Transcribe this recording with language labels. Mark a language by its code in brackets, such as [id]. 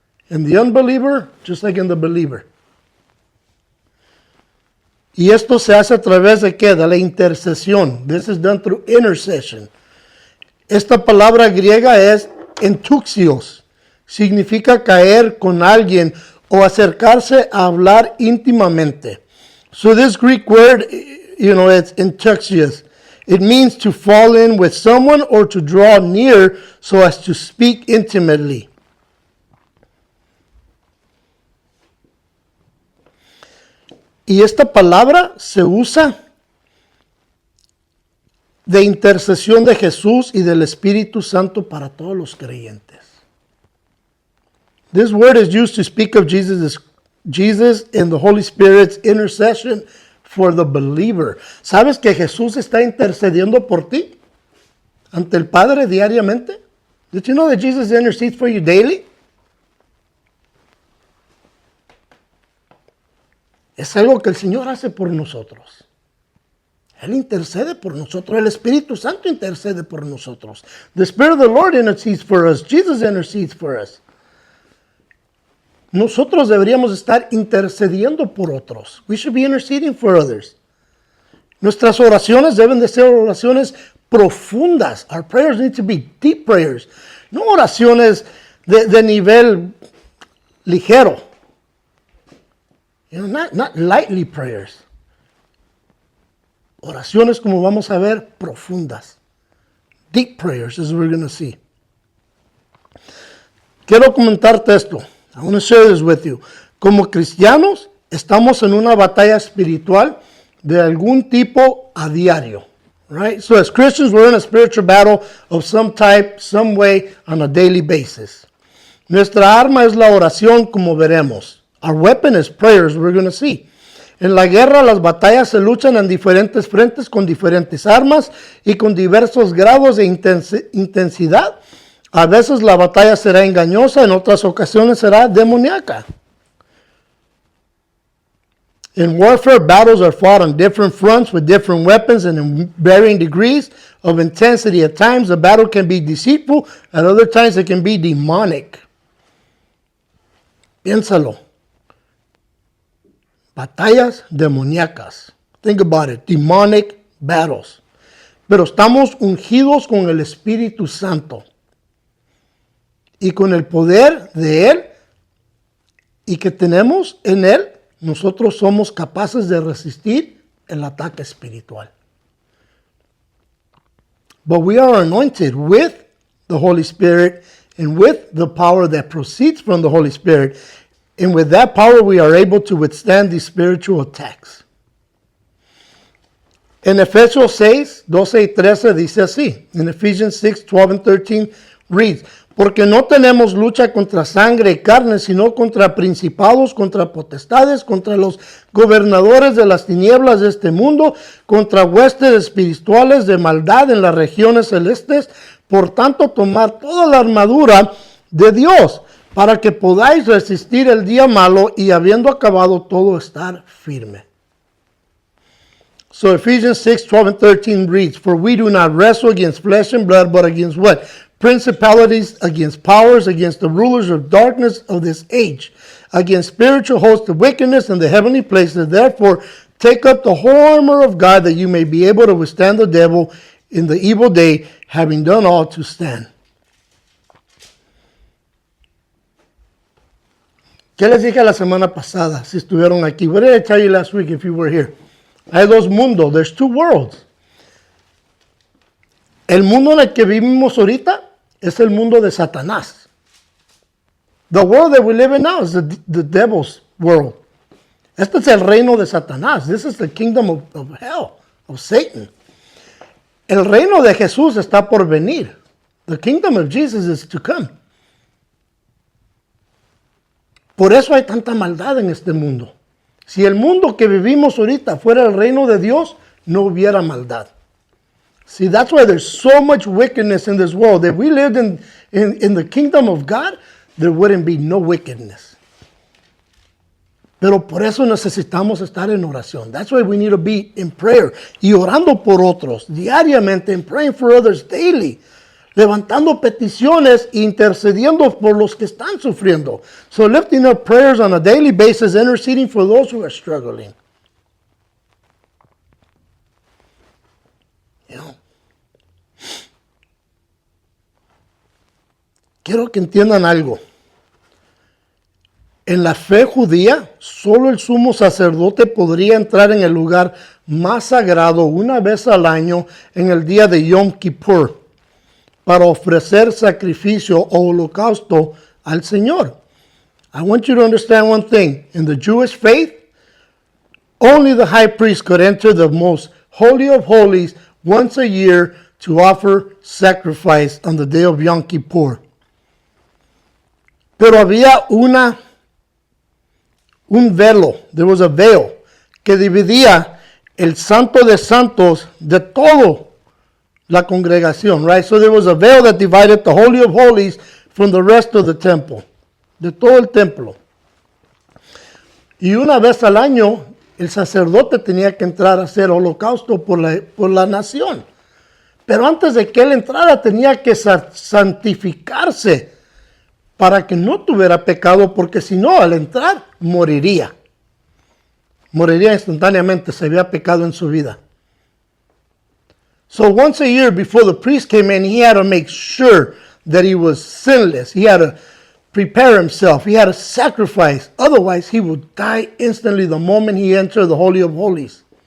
[en] In the unbeliever, just like in the believer. [es] Y esto se hace a través de ¿qué? De la intercesión. [en] This is done through intercession. [es] Esta palabra griega es entuxios. Significa caer con alguien o acercarse a hablar íntimamente. [en] So this Greek word, it's entuxios. It means to fall in with someone or to draw near so as to speak intimately. [es] Y esta palabra se usa de intercesión de Jesús y del Espíritu Santo para todos los creyentes. [en] This word is used to speak of Jesus and the Holy Spirit's intercession for the believer. [es] ¿Sabes que Jesús está intercediendo por ti ante el Padre diariamente? [en] Did you know that Jesus intercedes for you daily? [es] Es algo que el Señor hace por nosotros. Él intercede por nosotros. El Espíritu Santo intercede por nosotros. [en] The Spirit of the Lord intercedes for us. Jesus intercedes for us. [es] Nosotros deberíamos estar intercediendo por otros. [en] We should be interceding for others. [es] Nuestras oraciones deben de ser oraciones profundas. [en] Our prayers need to be deep prayers. [es] No oraciones de nivel ligero. [en] Not lightly prayers. [es] Oraciones, como vamos a ver, profundas. [en] Deep prayers, as we're going to see. [es] Quiero comentarte esto. [en] I want to share this with you. [es] Como cristianos, estamos en una batalla espiritual de algún tipo a diario. [en] Right? So as Christians, we're in a spiritual battle of some type, some way, on a daily basis. [es] Nuestra arma es la oración, como veremos. [en] Our weapon is prayers, we're going to see. [es] En la guerra, las batallas se luchan en diferentes frentes con diferentes armas y con diversos grados de intensidad. A veces la batalla será engañosa, en otras ocasiones será demoníaca. [en] In warfare, battles are fought on different fronts with different weapons and in varying degrees of intensity. At times, the battle can be deceitful. At other times, it can be demonic. [es] Piénsalo. Batallas demoníacas. [en] Think about it. Demonic battles. [es] Pero estamos ungidos con el Espíritu Santo. Y con el poder de Él y que tenemos en Él, nosotros somos capaces de resistir el ataque espiritual. [en] But we are anointed with the Holy Spirit and with the power that proceeds from the Holy Spirit. And with that power, we are able to withstand these spiritual attacks. [es] En Efesios 6, 12 y 13 dice así. En [en] Ephesians 6, 12 and 13 reads, [es] porque no tenemos lucha contra sangre y carne, sino contra principados, contra potestades, contra los gobernadores de las tinieblas de este mundo, contra huestes espirituales de maldad en las regiones celestes. Por tanto, tomad toda la armadura de Dios, para que podáis resistir el día malo y habiendo acabado todo, estar firme. [en] So Ephesians 6, 12 and 13 reads, for we do not wrestle against flesh and blood, but against what? Principalities, against powers, against the rulers of darkness of this age, against spiritual hosts of wickedness in the heavenly places. Therefore, take up the whole armor of God, that you may be able to withstand the devil in the evil day, having done all to stand. [es] ¿Qué les dije la semana pasada, si estuvieron aquí? [en] What did I tell you last week if you were here? [es] Hay dos mundos. [en] There's two worlds. [es] El mundo en el que vivimos ahorita es el mundo de Satanás. [en] The world that we live in now is the devil's world. [es] Este es el reino de Satanás. [en] This is the kingdom of hell, of Satan. [es] El reino de Jesús está por venir. [en] The kingdom of Jesus is to come. [es] Por eso hay tanta maldad en este mundo. Si el mundo que vivimos ahorita fuera el reino de Dios, no hubiera maldad. [en] See, that's why there's so much wickedness in this world. If we lived in the kingdom of God, there wouldn't be no wickedness. [es] Pero por eso necesitamos estar en oración. [en] That's why we need to be in prayer. [es] Y orando por otros diariamente, [en] and praying for others daily. [es] Levantando peticiones e intercediendo por los que están sufriendo. [en] So lifting up prayers on a daily basis, interceding for those who are struggling. You know. [es] Quiero que entiendan algo. En la fe judía, solo el sumo sacerdote podría entrar en el lugar más sagrado una vez al año en el día de Yom Kippur, para ofrecer sacrificio o holocausto al Señor. [en] I want you to understand one thing. In the Jewish faith, only the high priest could enter the most holy of holies once a year to offer sacrifice on the day of Yom Kippur. [es] Pero había un velo, [en] there was a veil, [es] que dividía el santo de santos de todo la congregación, right? [en] So there was a veil that divided the Holy of Holies from the rest of the temple, [es] de todo el templo. Y una vez al año, el sacerdote tenía que entrar a hacer holocausto por la nación. Pero antes de que él entrara, tenía que santificarse para que no tuviera pecado, porque si no, al entrar, moriría. Moriría instantáneamente, se había pecado en su vida. [en] So once a year before the priest came in, he had to make sure that he was sinless. He had to prepare himself. He had to sacrifice. Otherwise, he would die instantly the moment he entered the Holy of Holies.